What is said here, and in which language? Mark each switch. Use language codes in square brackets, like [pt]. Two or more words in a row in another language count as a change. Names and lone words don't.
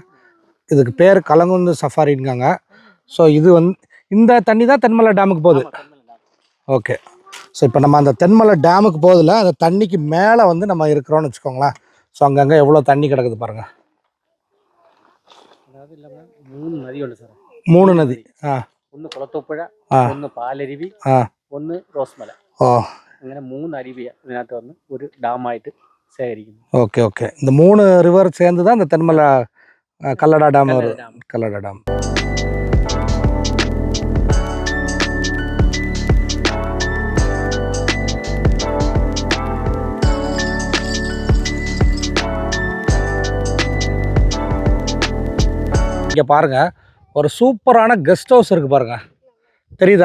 [ta] இதுக்கு பேர் கலங்குந்து சஃபாரின்காங்க. ஸோ இது வந்து இந்த தண்ணி தான் தென்மலை டேமுக்கு போகுது. ஓகே. ஸோ இப்போ நம்ம அந்த தென்மலை டேமுக்கு போகுதில்ல, அந்த தண்ணிக்கு மேலே வந்து நம்ம இருக்கிறோன்னு வச்சுக்கோங்களேன். ஸோ அங்கங்கே எவ்வளோ தண்ணி கிடக்குது பாருங்கள். அதாவது இல்லாமல் 3 நதி உண்டு சார். 3 நதி. [ml] ഒന്ന് കുളത്തൂപ്പുഴ, ഒന്ന് പാലരുവി, ഒന്ന് റോസ്മല. അങ്ങനെ 3 അരുവി ഇതിനകത്ത് വന്ന് ഒരു ഡാമായിട്ട് ശേഖരിക്കുന്നു. [ta] ஓகே ஓகே. இந்த 3 ரிவர் சேர்ந்து தான் இந்த தென்மலை கல்லடா டேம் வரும். கல்லடா டேம். இங்கே பாருங்கள் ஒரு சூப்பரான [en] guest house [ta] இருக்குது பாருங்கள், தெரியுதா?